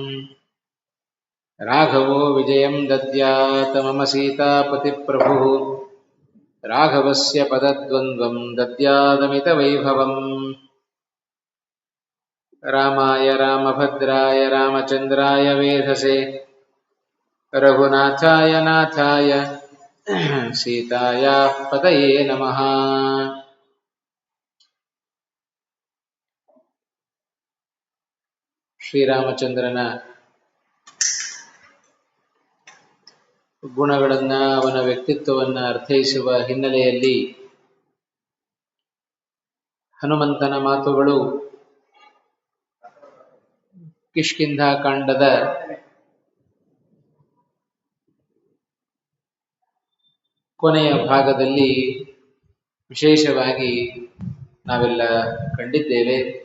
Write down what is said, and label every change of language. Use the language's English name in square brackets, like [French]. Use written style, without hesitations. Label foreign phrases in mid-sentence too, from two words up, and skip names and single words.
[Sanskrit] राघवो विजयं दद्यात् मम सीतापतिप्रभुः राघवस्य पदद्वन्द्वं दद्यादमितवैभवम्। रामाय रामभद्राय रामचन्द्राय वेधसे रघुनाथाय नाथाय सीतायाः पतये नमः। [Kannada] ಶ್ರೀರಾಮಚಂದ್ರನ ಗುಣಗಳನ್ನು ಅವನ ವ್ಯಕ್ತಿತ್ವವನ್ನು ಅರ್ಥೈಸುವ ಹಿನ್ನೆಲೆಯಲ್ಲಿ ಹನುಮಂತನ ಮಾತುಗಳು ಕಿಷ್ಕಿಂಧಾಕಾಂಡದ ಕೊನೆಯ ಭಾಗದಲ್ಲಿ ವಿಶೇಷವಾಗಿ ನಾವೆಲ್ಲ ಕಂಡಿದ್ದೇವೆ.